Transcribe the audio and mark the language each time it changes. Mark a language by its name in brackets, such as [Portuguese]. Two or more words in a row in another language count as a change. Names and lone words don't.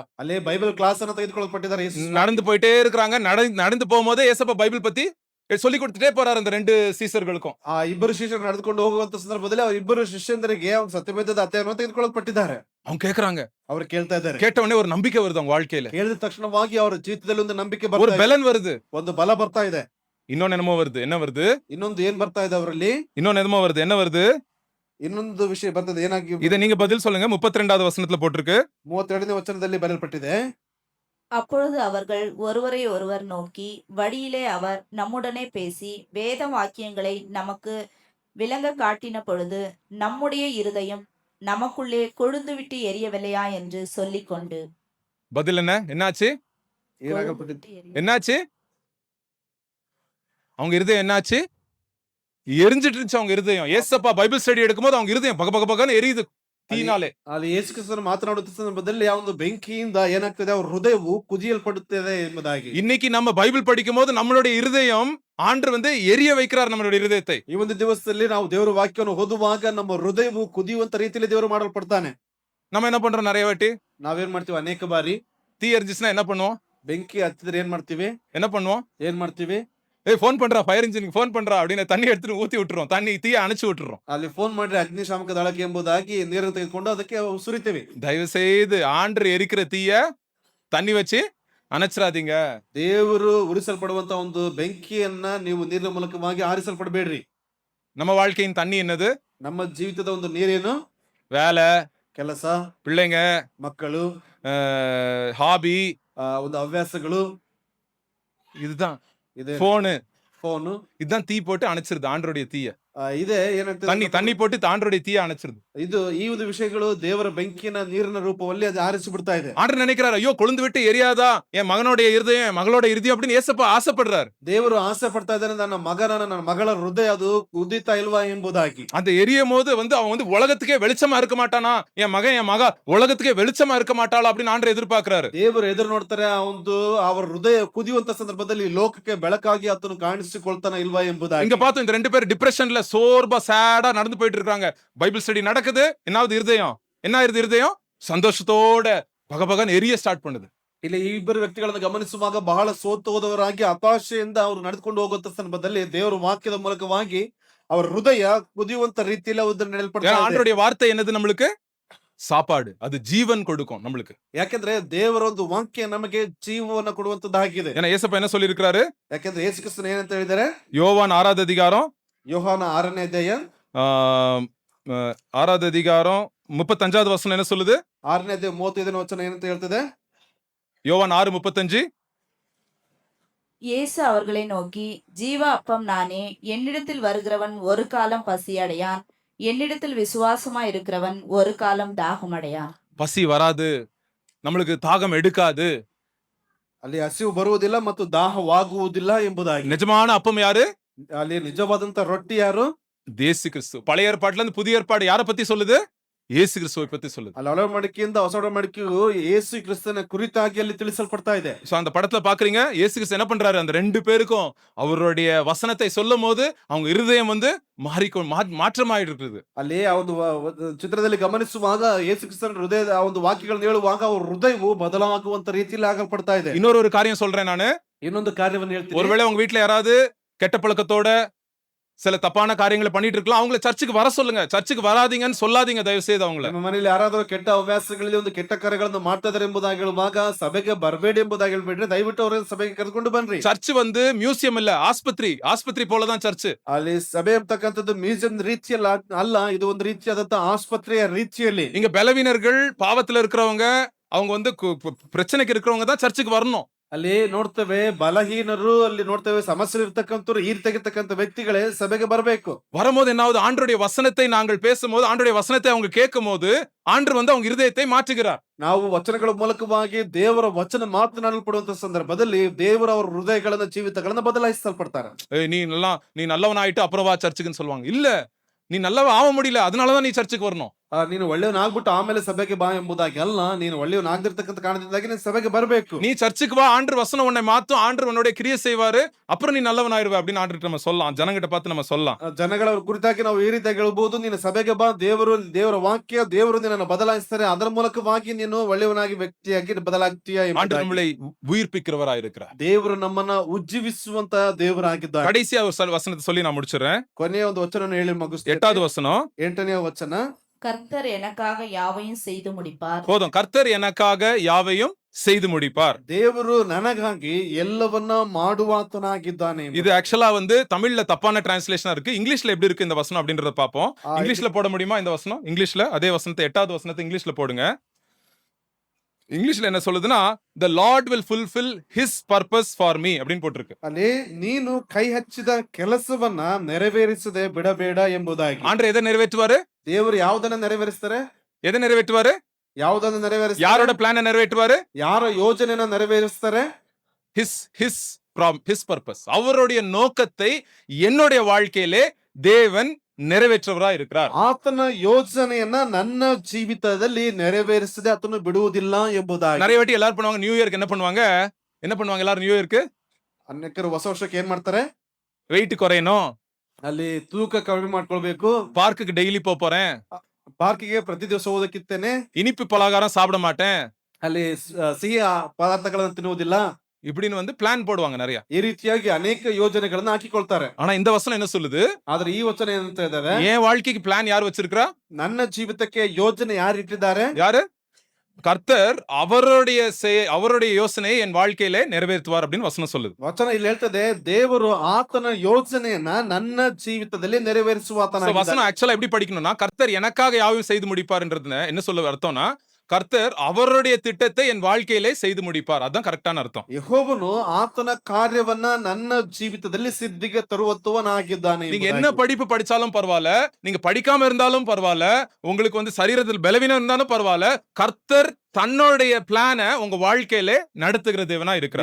[Kannada] ಅಲ್ಲಿ [English] Bible class [Kannada] ಅನ್ನು ತೆಗೆದುಕೊಳ್ಳಲ್ಪಟ್ಟಿದ್ದಾರೆ. [Tamil] நடந்து போயிட்டே இருக்காங்க, நடந்து போகும்போதே ஏசப்பா பைபிள் பத்தி சொல்லி கொடுத்துட்டே போறாரு அந்த 2 சீசர்களுக்கும். [Kannada] ಆ ಇಬ್ಬರು ಶಿಷ್ಯರು ನಡೆದುಕೊಂಡು ಹೋಗುವಂತ ಸಂದರ್ಭದಲ್ಲಿ ಅವ್ರ ಇಬ್ಬರು ಶಿಷ್ಯಂದರಿಗೆ ಸತ್ಯವೇದದ ಅಧ್ಯಾಯವನ್ನು ತೆಗೆದುಕೊಳ್ಳಲ್ಪಟ್ಟಿದ್ದಾರೆ. [Tamil] அவங்க கேக்குறாங்க. [Kannada] ಅವ್ರು ಕೇಳ್ತಾ ಇದ್ದಾರೆ. [Tamil] கேட்ட உடனே ஒரு நம்பிக்கை வருது அவங்க வாழ்க்கையில. [Kannada] ಕೇಳಿದ ತಕ್ಷಣವಾಗಿ ಅವರ ಜೀವಿತದಲ್ಲಿ ಒಂದು ನಂಬಿಕೆ [Tamil] ஒரு [Kannada] ಬರ್ತಾ ಇದೆ, [Tamil] பலன் வருது. [Kannada] ಒಂದು ಬಲ ಬರ್ತಾ ಇದೆ. [Tamil] இன்னொன்னு என்னமோ வருது. என்ன வருது? [Kannada] ಇನ್ನೊಂದು ಏನ್ ಬರ್ತಾ ಇದೆ ಅವರಲ್ಲಿ? [Tamil] இன்னொன்னு என்னமோ வருது. என்ன வருது? [Kannada] ಇನ್ನೊಂದು ವಿಷಯ ಬರ್ತದೆ. ಏನಾಗಿ? [Tamil] இதை நீங்க பதில் சொல்லுங்க. 32வது வசனத்துல போட்டிருக்கு. [Kannada] 32ನೇ ವಚನದಲ್ಲಿ ಬರೆಯಲ್ಪಟ್ಟಿದೆ. [Tamil] அப்பொழுது அவர்கள் ஒருவரை ஒருவர் நோக்கி, வழியிலே அவர் நம்முடனே பேசி வேத வாக்கியங்களை நமக்கு விளங்க காட்டின பொழுது நம்முடைய இருதயம் நமக்குள்ளே கொழுந்துவிட்டு எரியவில்லையா என்று சொல்லிக்கொண்டு. பதில் என்ன? என்னாச்சு? [Kannada] ಏನಾಗಲ್ಪಟ್ಟಿದೆ? [Tamil] கொழுந்துவிட்டு எரிய- என்னாச்சு? அவங்க இருதயம் என்னாச்சு? எரிஞ்சிட்டு இருந்துச்சு அவங்க இருதயம். ஏசப்பா [English] Bible study [Tamil] எடுக்கும்போது அவங்க இருதயம் பக பக பகன்னு எரியுது தீனாலே. [Kannada] ಅಲ್ಲಿ ಯೇಸು ಕ್ರಿಸ್ತನು ಮಾತನಾಡುತ್ತ ಸಂದರ್ಭದಲ್ಲಿ ಆ ಒಂದು ಬೆಂಕಿಯಿಂದ ಏನಾಗ್ತದೆ, ಅವ್ರ ಹೃದಯವು ಕುದಿಯಲ್ಪಡುತ್ತದೆ ಎಂಬುದಾಗಿ. [Tamil] இன்னைக்கு நம்ம பைபிள் படிக்கும் போது நம்மளுடைய இருதயம் ஆண்டு எரிய வைக்கிறார் நம்மளுடைய இருதயத்தை. [Kannada] ಈ ಒಂದು ದಿವಸದಲ್ಲಿ ನಾವು ದೇವರ ವಾಕ್ಯವನ್ನು ಓದುವಾಗ ನಮ್ಮ ಹೃದಯವು ಕುದಿಯುವಂತ ರೀತಿಯಲ್ಲಿ ದೇವರು ಮಾಡಲ್ಪಡ್ತಾನೆ. [Tamil] நம்ம என்ன பண்றோம்? நிறைய வாட்டி [Kannada] ನಾವೇನ್ ಮಾಡ್ತೀವಿ? ಅನೇಕ ಬಾರಿ [Tamil] தீ எரிஞ்சிச்சுன்னா என்ன பண்ணுவோம்? [Kannada] ಬೆಂಕಿ ಹತ್ತಿದ್ರೆ ಏನ್ ಮಾಡ್ತೀವಿ? [Tamil] என்ன பண்ணுவோம்? [Kannada] ಏನ್ ಮಾಡ್ತೀವಿ? [Tamil] ஏய் ஃபோன் பண்றா, [English] fire engine [Tamil] ஃபோன் பண்றா அப்படின்னு தண்ணி எடுத்துட்டு ஊத்தி விட்டுறோம். தண்ணி தீய அணைச்சு விட்டுறோம். [Kannada] ಅಲ್ಲಿ ಫೋನ್ ಮಾಡ್ರೆ ಅಗ್ನಿಶಾಮಕ ದಳಕ್ಕೆ ಎಂಬುದಾಗಿ ನೀರನ್ನು ತೆಗೆದುಕೊಂಡು ಅದಕ್ಕೆ ಸುರಿತೇವೆ. [Tamil] தயவு செய்து ஆண்டு எரிக்கிற தீய தண்ணி வச்சு அணைச்சிடாதீங்க. [Kannada] ದೇವರು ಉರಿಸಲ್ಪಡುವಂತ ಒಂದು ಬೆಂಕಿಯನ್ನ ನೀವು ನೀರಿನ ಮೂಲಕವಾಗಿ ಆರಿಸಲ್ಪಡಬೇಡ್ರಿ. [Tamil] நம்ம வாழ்க்கையின் தண்ணி என்னது? [Kannada] ನಮ್ಮ ಜೀವಿತದ ಒಂದು ನೀರೇನು? [Tamil] வேலை, [Kannada] ಕೆಲಸ, [Tamil] பிள்ளைங்க, [Kannada] ಮಕ್ಕಳು, [Tamil] ஹாபி, [Kannada] ಒಂದು ಹವ್ಯಾಸಗಳು, [Tamil] இதுதான். [Kannada] ಇದೆ [Tamil] போனு, [Kannada] ಫೋನು, [Tamil] இதுதான் தீ போட்டு அணைச்சிருது ஆண்டருடைய தீய. [Kannada] ಇದೆ ಏನಾಗ್ತದೆ? [Tamil] தண்ணி போட்டு ஆண்டருடைய தீய அணைச்சிருது. [Kannada] ಇದು ಈ ಒಂದು ವಿಷಯಗಳು ದೇವರ ಬೆಂಕಿನ ನೀರಿನ ರೂಪದಲ್ಲಿ ಅದು ಆರಿಸಿ ಬಿಡ್ತಾ ಇದೆ. [Tamil] ஆண்டர் நினைக்கிறார், ஐயோ கொழுந்து விட்டு எரியாதா என் மகனுடைய இருதயம், என் மகளோட இருதயம் அப்படின்னு ஏசப்பா ஆசைப்படுறார். [Kannada] ದೇವರು ಆಸೆ ಪಡ್ತಾ ಇದ್ದಾನೆ, ನನ್ನ ಮಗಳ ಹೃದಯ ಅದು ಉದಿತಾ ಇಲ್ವಾ ಎಂಬುದಾಗಿ. [Tamil] அந்த எரியும் போது அவன் உலகத்துக்கே வெளிச்சமா இருக்க மாட்டானா, என் மக உலகத்துக்கே வெளிச்சமா இருக்க மாட்டாளா அப்படின்னு ஆண்டர் எதிர்பார்க்கிறாரு. [Kannada] ದೇವರು ಎದುರು ನೋಡ್ತಾರೆ, ಆ ಒಂದು ಅವರ ಹೃದಯ ಕುದಿಯುವಂತ ಸಂದರ್ಭದಲ್ಲಿ ಲೋಕಕ್ಕೆ ಬೆಳಕಾಗಿ ಆತನು ಕಾಣಿಸಿಕೊಳ್ತಾನ ಇಲ್ವಾ ಎಂಬುದಾಗಿ. [Tamil] இங்க பார்த்தோம், இந்த ரெண்டு பேர் டிப்ரெஷன்ல சோர்பா சேடா நடந்து போயிட்டு இருக்காங்க. [English] Bible study [Tamil] நடக்குது. என்னாவது இருதயம் என்ன ஆயிருது? இருதயம் சந்தோஷத்தோட பகபகன் எரிய ஸ்டார்ட் பண்ணுது. [Kannada] ಇಲ್ಲಿ ಈ ಇಬ್ಬರು ವ್ಯಕ್ತಿಗಳನ್ನು ಗಮನಿಸುವಾಗ ಬಹಳ ಸೋತು ಹೋದವರಾಗಿ ಹತಾಶೆಯಿಂದ ಅವರು ನಡೆದುಕೊಂಡು ಹೋಗುವಂತ ಸಂದರ್ಭದಲ್ಲಿ ದೇವರ ವಾಕ್ಯದ ಮೂಲಕವಾಗಿ ಅವರ ಹೃದಯ ಕುದಿಯುವಂತ ರೀತಿಯಲ್ಲಿ ಅವರು ನಡೆಯಲ್ಪಡ್ತಾ ಇದೆ. [Tamil] ஆண்டருடைய வார்த்தை என்னது? நம்மளுக்கு சாப்பாடு. அது ஜீவன் கொடுக்கும் நம்மளுக்கு. [Kannada] ಯಾಕೆಂದ್ರೆ ದೇವರ ಒಂದು ವಾಕ್ಯ ನಮಗೆ ಜೀವವನ್ನು ಕೊಡುವಂತದ್ದಾಗಿದೆ. [Tamil] ஏன்னா ஏசப்பா என்ன சொல்லி இருக்காரு? [Kannada] ಯಾಕೆಂದ್ರೆ ಯೇಸು ಕ್ರಿಸ್ತನು ಏನಂತ ಹೇಳಿದ್ದಾರೆ? [Tamil] யோவான் 6வது அதிகாரம் [Kannada] ಯೋಹಾನ 6ನೇ ಅಧ್ಯಾಯ [Tamil] 6வது அதிகாரம் 35வது வசனம் என்ன சொல்லுது? [Kannada] 6ನೇ ಅಧ್ಯಾಯ 35ನೇ ವಚನ ಏನಂತ ಹೇಳ್ತದೆ? [Tamil] யோவான் 6:35. இயேசு அவர்களை நோக்கி, ஜீவ அப்பம் நானே, என்னிடத்தில் வருகிறவன் ஒரு காலம் பசியடையான், என்னிடத்தில் விசுவாசமா இருக்கிறவன் ஒரு காலம் தாகமடையான். பசி வராது, நம்மளுக்கு தாகம் எடுக்காது. [Kannada] ಅಲ್ಲಿ ಹಸಿವು ಬರುವುದಿಲ್ಲ ಮತ್ತು ದಾಹವಾಗುವುದಿಲ್ಲ ಎಂಬುದಾಗಿ. [Tamil] நிஜமான அப்பம் யாரு? [Kannada] ಅಲ್ಲಿ ನಿಜವಾದಂತ ರೊಟ್ಟಿ ಯಾರು? [Tamil] இயேசு கிறிஸ்து. பழைய ஏற்பாட்டுல இருந்து புதிய ஏற்பாடு யாரை பத்தி சொல்லுது? இயேசு கிறிஸ்துவை பத்தி சொல்லுது. [Kannada] ಅಲ್ಲಿ ಹಳೆ ಮಡಿಕೆಯಿಂದ ಹೊಸ ಮಡಿಕೆಯು ಯೇಸು ಕ್ರಿಸ್ತನ ಕುರಿತಾಗಿ ಅಲ್ಲಿ ತಿಳಿಸಲ್ಪಡ್ತಾ ಇದೆ. [Tamil] சோ அந்த படத்துல பாக்குறீங்க, இயேசு கிறிஸ்து என்ன பண்றாரு? அந்த ரெண்டு பேருக்கும் அவருடைய வசனத்தை சொல்லும் போது அவங்க இருதயம் மாற்றமாயிட்டு இருக்குது. [Kannada] ಅಲ್ಲಿ ಆ ಒಂದು ಚಿತ್ರದಲ್ಲಿ ಗಮನಿಸುವಾಗ ಯೇಸು ಕ್ರಿಸ್ತನ ಹೃದಯದ ಆ ಒಂದು ವಾಕ್ಯಗಳನ್ನು ಹೇಳುವಾಗ ಅವ್ರ ಹೃದಯವು ಬದಲಾಗುವಂತ ರೀತಿಯಲ್ಲಿ ಆಗಲ್ಪಡ್ತಾ ಇದೆ. [Tamil] இன்னொரு காரியம் சொல்றேன் நானு. [Kannada] ಇನ್ನೊಂದು ಕಾರ್ಯವನ್ನು ಹೇಳ್ತೀನಿ. [Tamil] ஒருவேளை உங்க வீட்டுல யாராவது கெட்ட பழக்கத்தோட சில தப்பான காரியங்களை பண்ணிட்டு இருக்கலாம். அவங்கள சர்ச்சுக்கு வர சொல்லுங்க. சர்ச்சுக்கு வராதீங்கன்னு சொல்லாதீங்க தயவு செய்து அவங்கள. [Kannada] ನಮ್ಮ ಮನೆಯಲ್ಲಿ ಯಾರಾದರೂ ಕೆಟ್ಟ ಹವ್ಯಾಸಗಳಲ್ಲಿ ಒಂದು ಕೆಟ್ಟ ಕಾರ್ಯಗಳನ್ನು ಮಾಡ್ತಾ ಇದಾರೆ ಎಂಬುದಾಗಿ ಹೇಳುವಾಗ ಸಭೆಗೆ ಬರಬೇಡಿ ಎಂಬುದಾಗಿ ಹೇಳ್ಬಿಟ್ರೆ ದಯವಿಟ್ಟು ಅವರನ್ನು ಸಭೆಗೆ ಕರೆದುಕೊಂಡು ಬನ್ರಿ. [Tamil] சர்ச் மியூசியம் இல்ல, ஆஸ்பத்திரி போலதான் சர்ச். [Kannada] ಅಲ್ಲಿ ಸಭೆ ಅಂತಕ್ಕಂಥದ್ದು ಮ್ಯೂಸಿಯಂ ರೀತಿಯಲ್ಲ ಅಲ್ಲ, ಇದು ಒಂದು ರೀತಿಯಾದಂತ ಆಸ್ಪತ್ರೆಯ ರೀತಿಯಲ್ಲಿ. [Tamil] இங்க பலவீனர்கள், பாவத்துல இருக்கிறவங்க, அவங்க பிரச்சனைக்கு இருக்கிறவங்க தான் சர்ச்சுக்கு வரணும். [Kannada] ಅಲ್ಲಿ ನೋಡ್ತೇವೆ ಬಲಹೀನರು, ಅಲ್ಲಿ ನೋಡ್ತೇವೆ ಸಮಸ್ಯೆ ಇರ್ತಕ್ಕಂಥವ್ರು, ಈ ತೆಗಿತಕ್ಕಂಥ ವ್ಯಕ್ತಿಗಳೇ ಸಭೆಗೆ ಬರಬೇಕು. [Tamil] வரும்போது என்னாவது? ஆண்டருடைய வசனத்தை நாங்கள் பேசும்போது, ஆண்டருடைய வசனத்தை அவங்க கேட்கும் போது ஆண்டவர் அவங்க இருதயத்தை மாற்றுகிறார். [Kannada] ನಾವು ವಚನಗಳ ಮೂಲಕವಾಗಿ ದೇವರ ವಚನ ಮಾತನಾಡಲ್ಪಡುವಂತ ಸಂದರ್ಭದಲ್ಲಿ ದೇವರ ಅವರ ಹೃದಯಗಳನ್ನ ಜೀವಿತಗಳನ್ನ ಬದಲಾಯಿಸಲ್ಪಡ್ತಾರೆ. [Tamil] நீ நல்லவனாயிட்டு அப்புறம் வா சர்ச்சுக்குன்னு சொல்லுவாங்க. இல்ல, நீ நல்லவன் ஆக முடியல, அதனாலதான் நீ சர்ச்சுக்கு வரணும். [Kannada] ನೀನು ಒಳ್ಳೆಯವನಾಗ್ಬಿಟ್ಟು ಆಮೇಲೆ ಸಭೆಗೆ ಬಾ ಎಂಬುದಾಗಿ ಅಲ್ಲ, ನೀನು ಒಳ್ಳೆಯವನಾಗದಿರ್ತಕ್ಕಂಥ ಕಾರಣದಿಂದಾಗಿ ನೀನು ಸಭೆಗೆ ಬರಬೇಕು. [Tamil] நீ சர்ச்சுக்கு வா, ஆண்டவர் வசனம் உன்னை மாத்தும், ஆண்டவர் உன்னுடைய கிரியை செய்வாரு, அப்புறம் நீ நல்லவனாயிருவே அப்படின்னு ஆண்டவர்கிட்ட நம்ம சொல்லலாம். ஜனங்கிட்ட பார்த்து நம்ம சொல்லலாம். [Kannada] ಜನಗಳ ಕುರಿತಾಗಿ ನಾವು ಈ ರೀತಿಯಾಗಿ ಹೇಳ್ಬಹುದು, ನೀನು ಸಭೆಗೆ ಬಾ, ದೇವರ ವಾಕ್ಯ ದೇವರು ನಿನ್ನನ್ನು ಬದಲಾಯಿಸ್ತಾರೆ, ಅದರ ಮೂಲಕವಾಗಿ ನೀನು ಒಳ್ಳೆಯವನಾಗಿ ವ್ಯಕ್ತಿಯಾಗಿ ಬದಲಾಗ್ತೀಯ. [Tamil] ஆண்டவர் நம்மளை உயிர்ப்பிக்கிறவராய் இருக்கிறார். [Kannada] ದೇವರು ನಮ್ಮನ್ನ ಉಜ್ಜೀವಿಸುವಂತ ದೇವರಾಗಿದ್ದಾರೆ. [Tamil] கடைசியா ஒரு வசனத்தை சொல்லி நான் முடிச்சிடுறேன். [Kannada] ಕೊನೆಯ ಒಂದು ವಚನವನ್ನು ಹೇಳಿ ಮುಗಿಸ್ತೀನಿ. [Tamil] 8வது வசனம். [Kannada] 8ನೇ ವಚನ. [Tamil] கர்த்தர் எனக்காக யாவையும் செய்து முடிப்பார். போதும், கர்த்தர் எனக்காக யாவையும் செய்து முடிப்பார். [Kannada] ದೇವರು ನನಗಾಗಿ ಎಲ್ಲವನ್ನ ಮಾಡುವಾತನಾಗಿದ್ದಾನೆ ಎಂಬುದಾಗಿ. [Tamil] இது ஆக்சுவலா தமிழ்ல தப்பான டிரான்ஸ்லேஷனா இருக்கு. இங்கிலீஷ்ல எப்படி இருக்கு இந்த வசனம் அப்படின்றத பாப்போம். இங்கிலீஷ்ல போட முடியுமா இந்த வசனம்? இங்கிலீஷ்ல அதே வசனத்தை 8வது வசனத்தை இங்கிலீஷ்ல போடுங்க. இங்கிலீஷ்ல என்ன சொல்லுதுன்னா, [English] the lord will fulfill his purpose for me [Tamil] அப்படின்னு போட்டிருக்கு. [Kannada] ಅಲ್ಲಿ ನೀನು ಕೈ ಹಚ್ಚಿದ ಕೆಲಸವನ್ನ ನೆರವೇರಿಸದೆ ಬಿಡಬೇಡ ಎಂಬುದಾಗಿ. [Tamil] ஆண்டவர் எதை நிறைவேற்றுவாரு? [Kannada] ದೇವರು ಯಾವುದನ್ನ ನೆರವೇರಿಸ್ತಾರೆ? [Tamil] எதை நிறைவேற்றுவாரு? [Kannada] ಯಾವುದನ್ನ ನೆರವೇರಿಸ್ತಾರೆ? [Tamil] யாரோட பிளான நிறைவேற்றுவாரு? [Kannada] ಯಾರ ಯೋಜನೆಯನ್ನ ನೆರವೇರಿಸ್ತಾರೆ? [English] his purpose. [Tamil] அவருடைய நோக்கத்தை என்னுடைய வாழ்க்கையிலே தேவன் நிறைவேற்றவரா இருக்கிறார். [Kannada] ಆತನ ಯೋಜನೆಯನ್ನ ನನ್ನ ಜೀವಿತದಲ್ಲಿ ನೆರವೇರಿಸದೆ ಆತನು ಬಿಡುವುದಿಲ್ಲ ಎಂಬುದಾಗಿ. [Tamil] நிறைய வாட்டி எல்லாரும் பண்ணுவாங்க, [English] new year [Tamil] என்ன பண்ணுவாங்க எல்லாரும் [English] new year? [Kannada] ಅನೇಕರು ಹೊಸ ವರ್ಷಕ್ಕೆ ಏನ್ ಮಾಡ್ತಾರೆ? [Tamil] வெயிட் குறையணும், [Kannada] ಅಲ್ಲಿ ತೂಕ ಕಡಿಮೆ ಮಾಡ್ಕೊಳ್ಬೇಕು, [Tamil] பார்க்குக்கு டெய்லி போறேன், [Kannada] ಪಾರ್ಕಿಗೆ ಪ್ರತಿ ದಿವಸ ಹೋದಕ್ಕಿತ್ತೇನೆ, [Tamil] இனிப்பு பலகாரம் சாப்பிட மாட்டேன், [Kannada] ಅಲ್ಲಿ ಸಿಹಿ ಪದಾರ್ಥಗಳನ್ನ ತಿನ್ನುವುದಿಲ್ಲ, [Tamil] இப்படின்னு பிளான் போடுவாங்க நிறைய. [Kannada] ಈ ರೀತಿಯಾಗಿ ಅನೇಕ ಯೋಜನೆಗಳನ್ನ ಹಾಕಿಕೊಳ್ತಾರೆ. [Tamil] ஆனா இந்த வசனம் என்ன சொல்லுது? [Kannada] ಆದ್ರೆ ಈ ವಚನ ಏನಂತ ಇದ್ದಾರೆ? [Tamil] என் வாழ்க்கைக்கு பிளான் யார் வச்சிருக்கா? ನನ್ನ ಜೀವಿತಕ್ಕೆ ಯೋಜನೆ ಯಾರು ಇಟ್ಟಿದ್ದಾರೆ? யாரு? கர்த்தர் அவருடைய யோசனையை என் வாழ்க்கையிலே நிறைவேற்றுவார் அப்படின்னு வசனம் சொல்லுது. [Kannada] ವಚನ ಇಲ್ಲಿ ಹೇಳ್ತದೆ, ದೇವರು ಆತನ ಯೋಜನೆಯನ್ನ ನನ್ನ ಜೀವಿತದಲ್ಲಿ ನೆರವೇರಿಸುವಾತನಾಗಿದ್ದಾನೆ. [Tamil] வசனம் ஆக்சுவலா எப்படி படிக்கணும்னா, கர்த்தர் எனக்காக யாவையும் செய்து முடிப்பார்ன்றது என்ன சொல்ல அர்த்தம்னா, கர்த்தர் அவருடைய திட்டத்தை என் வாழ்க்கையிலே செய்து முடிப்பார். அதான் கரெக்டான அர்த்தம். [Kannada] ಯೆಹೋವನು ಆತನ ಕಾರ್ಯವನ್ನ ನನ್ನ ಜೀವಿತದಲ್ಲಿ ಸಿದ್ಧಿಗೆ ತರುವವನಾಗಿದ್ದಾನೆ. [Tamil] நீங்க என்ன படிப்பு படிச்சாலும் பரவாயில்ல, நீங்க படிக்காம இருந்தாலும் பரவாயில்ல, உங்களுக்கு சரீரத்தில் பலவீனம் இருந்தாலும் பரவாயில்ல, கர்த்தர் தன்னுடைய பிளான உங்க வாழ்க்கையிலே நடத்துகிற தேவனா இருக்கிறார்.